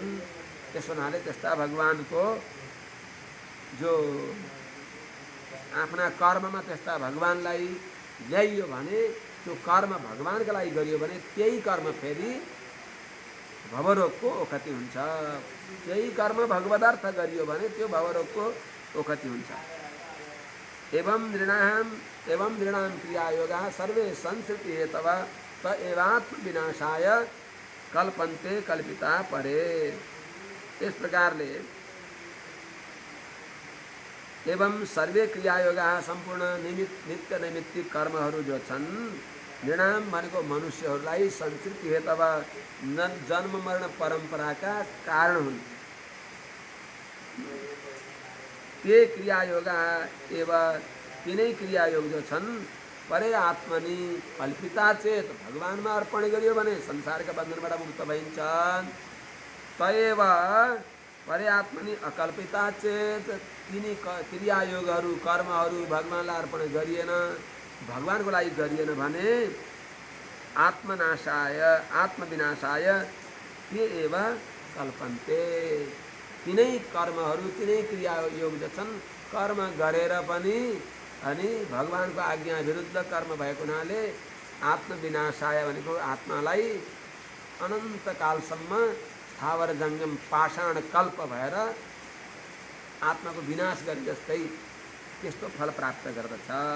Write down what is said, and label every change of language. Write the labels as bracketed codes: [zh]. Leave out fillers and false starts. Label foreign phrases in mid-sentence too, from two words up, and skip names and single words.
[ne] त्यस हुनाले त्यस्ता भगवानको जो आफ्ना कर्ममा त्यस्ता भगवानलाई ल्याइयो भने, त्यो कर्म भगवानका लागि गरियो भने त्यही कर्म फेरि भवरोगको ओखति हुन्छ। त्यही कर्म भगवदार्थ गरियो भने त्यो भवरोगको ओखति हुन्छ। [sa] एवं नृणाम क्रियायोगा सर्वे संस्कृति हेतव त एवात्म विनाशाय कल्पन्ते कल्पिता परे। [ne] इस प्रकारले [sa] एवं सर्वे क्रियायोगा [ne] सम्पूर्ण नित्य नैमित्तिक कर्महरू जो छन्, नृणाम भनेको मनुष्यहरूलाई [sa] संस्कृति हेतव [ne] जन्म मरण परम्पराका कारण हुन्। [sa] ते क्रियायोगा एवं [ne] तिनै क्रियायोग जो छन् [sa] परे आत्मनि कल्पिता चेत, [ne] भगवानमा अर्पण गरियो भने संसारका बन्धनबाट मुक्त भइन्छन्। [sa] तएव परे आत्मनि अकल्पिता चेत, [ne] तिनी क्रियायोगहरू कर्महरू भगवानलाई अर्पण गरिएन, भगवानको लागि गरिएन भने [sa] आत्मनाशाय आत्मविनाशाय ते एव कल्पन्ते। [ne] तिनै कर्महरू तिनै क्रियायोग जो छन्, कर्म गरेर पनि अनि भगवानको आज्ञा विरुद्ध कर्म भएको हुनाले आत्मविनाशाय भनेको आत्मालाई अनन्तकालसम्म स्थावर जङ्गम पाषाण कल्प भएर आत्माको विनाश गरे जस्तै त्यस्तो फल प्राप्त गर्दछ।